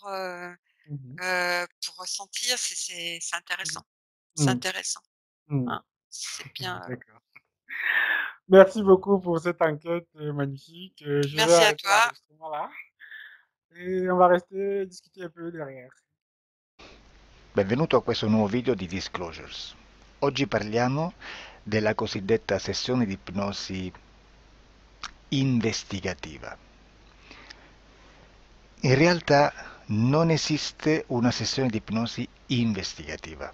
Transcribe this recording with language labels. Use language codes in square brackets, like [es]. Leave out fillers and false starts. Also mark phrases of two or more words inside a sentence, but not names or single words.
[fr] Mhm, pour ressentir, c'est intéressant. C'est mm, intéressant, mm. hein. C'est bien, D'accord. Merci beaucoup pour cette enquête magnifique. Je vais merci à arrêter toi. l'enregistrement là et on va rester discuter un peu derrière. [it] Benvenuto a questo nuovo video di Disclosures. Oggi parliamo della cosiddetta sessione di ipnosi investigativa. In realtà non esiste una sessione di ipnosi investigativa.